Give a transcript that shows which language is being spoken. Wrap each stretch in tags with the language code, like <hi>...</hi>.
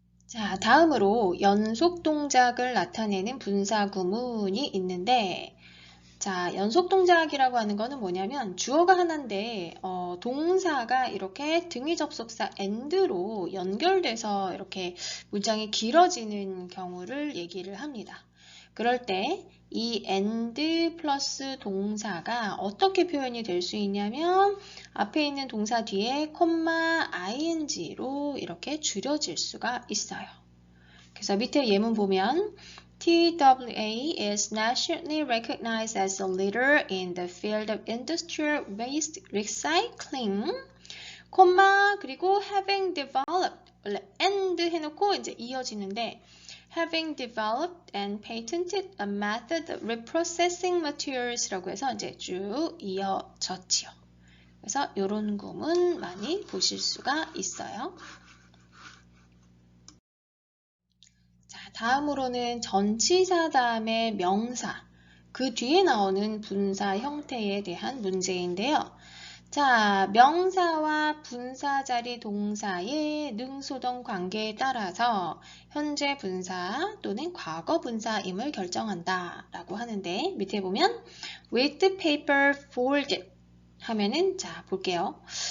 <ko>자, 다음으로 연속 동작을 나타내는 분사 구문이 있는데 자, 연속 동작이라고 하는 거는 뭐냐면 주어가 하나인데 동사가 이렇게 등위 접속사 and로 연결돼서 이렇게 문장이 길어지는 경우를 얘기를 합니다. 그럴 때 이 and 플러스 동사가 어떻게 표현이 될 수 있냐면 앞에 있는 동사 뒤에 콤마 ing로 이렇게 줄여질 수가 있어요.</ko> <en>그래서 밑에 예문 보면 TWA is nationally recognized as a leader in the field of industrial waste recycling, 콤마 그리고 having developed 원래 and 해놓고 이제 이어지는데 having developed and patented a method of reprocessing materials 라고 해서 이제 쭉 이어졌지요.</en> <ko>그래서 이런 구문 많이 보실 수가 있어요. 다음으로는 전치사 다음에 명사, 그 뒤에 나오는 분사 형태에 대한 문제인데요. 자, 명사와 분사 자리 동사의 능수동 관계에 따라서 현재 분사 또는 과거 분사임을 결정한다 라고 하는데 밑에 보면 with paper folded 하면은 자 볼게요.</ko>